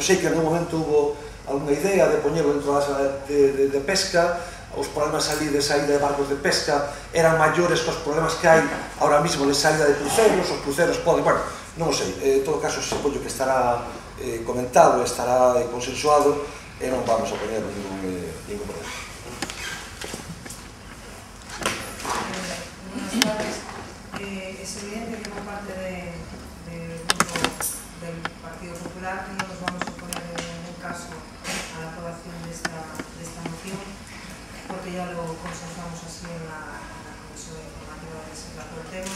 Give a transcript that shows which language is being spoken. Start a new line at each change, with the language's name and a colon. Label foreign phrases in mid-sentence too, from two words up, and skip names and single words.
Galician: Sei que en un momento hubo alguna idea de poñerlo dentro da sala de pesca. Os problemas ali de saída de barcos de pesca eran maiores que os problemas que hai
Spanish: ahora mismo
Galician: de saída de cruceros. Os cruceros poden, bueno, non sei, en todo caso supoño que estará comentado, estará consensuado e non vamos a poñer ningún problema.
Spanish: Buenas tardes. Es evidente que por parte del grupo del Partido Popular no nos vamos a oponer en ningún caso a la aprobación de esta moción, porque ya lo consensuamos así en la comisión informativa que se trató el tema.